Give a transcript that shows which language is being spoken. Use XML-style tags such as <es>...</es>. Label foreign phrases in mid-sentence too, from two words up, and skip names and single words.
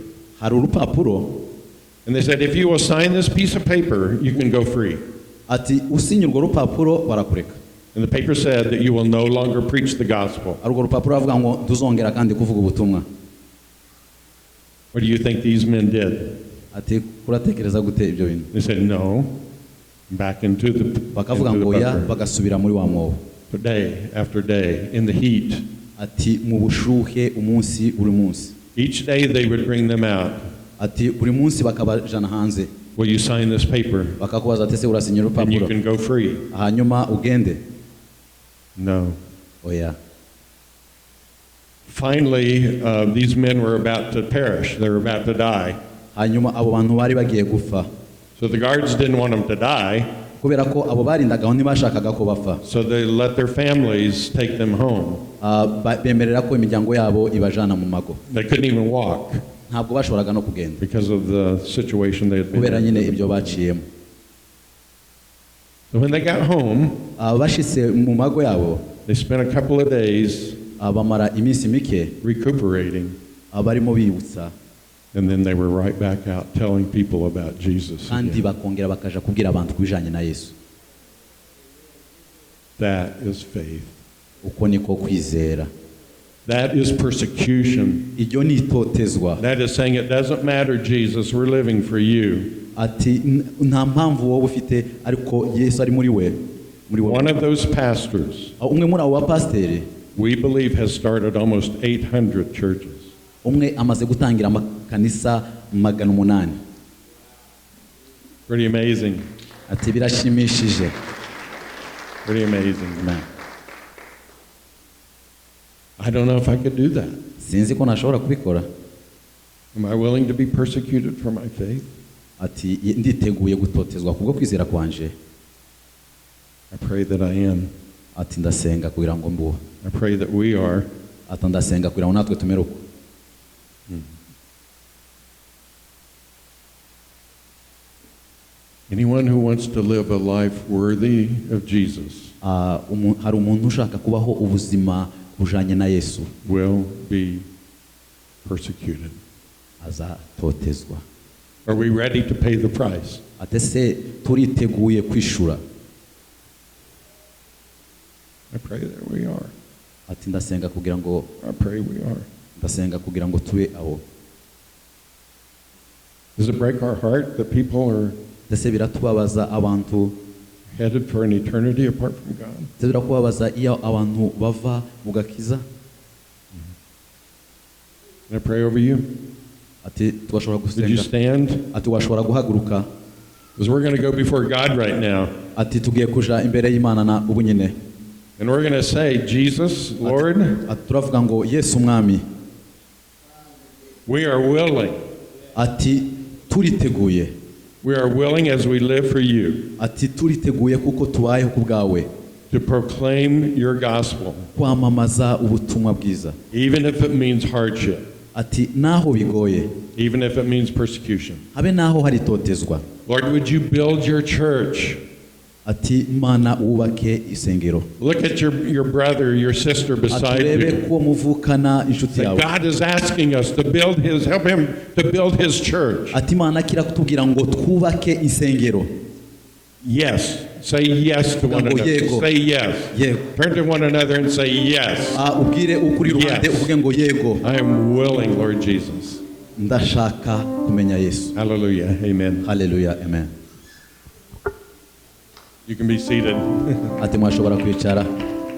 <en>And they said, if you will sign this piece of paper, you can go free. And the paper said that you will no longer preach the gospel. What do you think these men did?</en> <rw>ati kuratekereza gute ibyo bintu?</rw> <en>They said, no, back into the</en> <rw>bakavuga ngo ya bagasubira muri wa mwobo.</rw> <en>Day after day in the heat.</en> <rw>Ati mu bushuhe umunsi buri munsi.</rw> <en>Each day they would bring them out.</en> <rw>Ati buri munsi bakabajana hanze.</rw> <en>Will you sign this paper?</en> <rw>Bakakubaza ati se urasinyira urupapuro?</rw> <en>And you can go free.</en> <rw>Hanyuma ugende.</rw> <en>No.</en> <rw>Oya.</rw> <en>Finally, these men were about to perish. They were about to die.</en> <rw>Hanyuma abo bantu bari bagiye gupfa.</rw> <en>So the guards didn't want them to die.</en> <rw>Kubera ko abo barindagaho ntibashakaga ko bapfa.</rw> <en>So they let their families take them home.</en> <rw>Bemerera ko imiryango yabo ibajana mu mago.</rw> <en>They couldn't even walk.</en> <rw>Ntabwo bashoboraga no kugenda.</rw> <en>Because of the situation they had been</en> <rw>kubera</rw> <en>in.</en> <rw>nyine ibyo baciyemo.</rw> <en>So when they got home,</en> <rw>bashitse mu mago yabo,</rw> <en>they spent a couple of days</en> <rw>bamara iminsi mike</rw> <en>recuperating.</en> <rw>Barimo bibutsa.</rw> <en>And then they were right back out telling people about Jesus.</en> <rw>Kandi bakongera bakaja kubwira abantu kubijanye na Yesu.</rw> <en>That is faith.</en> <rw>Uko niko kwizera.</rw> <en>That is persecution.</en> <rw>Iryo ni itotezwa.</rw> <en>That is saying it doesn't matter, Jesus, we're living for you.</en> <rw>Ati nta mpamvu wowe ufite ariko Yesu ari muri we.</rw> <en>One of those pastors,</en> <rw>umwe muri abo bapasteri,</rw> <en>we believe has started almost 800 churches.</en> <rw>Umwe amaze gutangira amakanisa 800.</rw> <en>Pretty amazing.</en> <rw>Ati birashimishije.</rw> <en>Pretty amazing, man. I don't know if I could do that.</en> <rw>Sinzi ko nashobora kubikora.</rw> <en>Am I willing to be persecuted for my faith?</en> <rw>Ati nditeguye gutotezwa kubwo kwizera kwanje.</rw> <en>I pray that I am.</en> <rw>Ati ndasenga kugira ngo mbuho.</rw> <en>I pray that we are.</en> <rw>Ati ndasenga kugira ngo natwe tumere uko.</rw> <en>Anyone who wants to live a life worthy of Jesus</en> <rw>hari umuntu ushaka kubaho ubuzima bujanye na Yesu</rw> <en>will be persecuted.</en> <rw>Azatotezwa.</rw> <en>Are we ready to pay the price?</en> <rw>Atese turiteguye kwishura.</rw> <en>I pray that we are.</en> <rw>Ati ndasenga kugira ngo</rw> <en>I pray we are.</en> <rw>Ndasenga kugira ngo tube abo.</rw> <en>Does it break our heart that people are</en> <rw>biratubabaza abantu</rw> <en>headed for an eternity apart from God?</en> <rw>Birakubabaza iyo abantu bava mu gakiza?</rw> <en>Can I pray over you?</en> <rw>Ati twashobora gusenga.</rw> <en>Would you stand?</en> <rw>Ati washobora guhaguruka.</rw> <en>Because we're going to go before God right now.</en> <rw>Ati tugiye kuja imbere y'Imana na ubu nyine.</rw> <en>And we're going to say, Jesus, Lord,</en> <rw>ati turavuga ngo Yesu mwami.</rw> <en>We are willing.</en> <rw>Ati turiteguye.</rw> <en>We are willing as we live for you.</en> <rw>Ati turiteguye kuko tubayeho kubwawe.</rw> <en>To proclaim your gospel.</en> <rw>Kwamamaza ubutumwa bwiza.</rw> <en>Even if it means hardship.</en> <rw>Ati naho bigoye.</rw> <en>Even if it means persecution.</en> <rw>Habe naho hari totezwa.</rw> <en>Lord, would you build your church?</en> <rw>Ati Mana ubake isengero.</rw> <en>Look at your brother, your sister beside you.</en> <rw>Ko muvukana inshuti yawe.</rw> <en>God is asking us to help him to build his church.</en> <rw>Ati Mana kira kutubwira ngo twubake isengero.</rw> <en>Yes. Say yes to one another. Say yes. Turn to one another and say yes.</en> <rw>Ubwire ukuri ruhande uvuge ngo yego.</rw> <en>I am willing, Lord Jesus.</en> <rw>Ndashaka kumenya Yesu.</rw> <en>Hallelujah. Amen. Hallelujah. Amen. You can be seated.</en> <rw>Ati mwashobora kwicara.</rw>